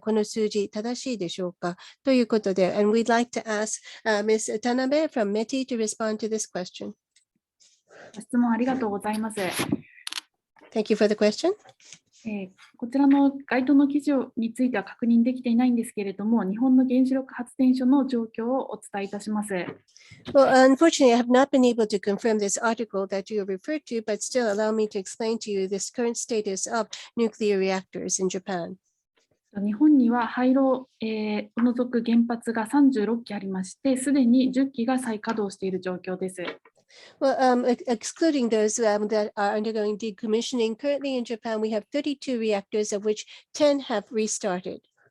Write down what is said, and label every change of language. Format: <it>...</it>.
<ja>この数字、正しいでしょうかということで、</ja> <en>and we'd like to ask Ms. Tanabe from METI to respond to this question.</en> <ja>質問ありがとうございます。</ja> <en>Thank you for the question.</en> <ja>こちらの該当の記事については確認できていないんですけれども、日本の原子力発電所の状況をお伝えいたします。</ja> <en>Well, unfortunately, I have not been able to confirm this article that you referred to, but still allow me to explain to you this current status of nuclear reactors in Japan.</en> <ja>日本には廃炉を除く原発が36基ありまして、すでに10基が再稼働している状況です。</ja> <en>Well, excluding those that are undergoing decommissioning, currently in Japan, we have 32 reactors, of which 10 have restarted.</en>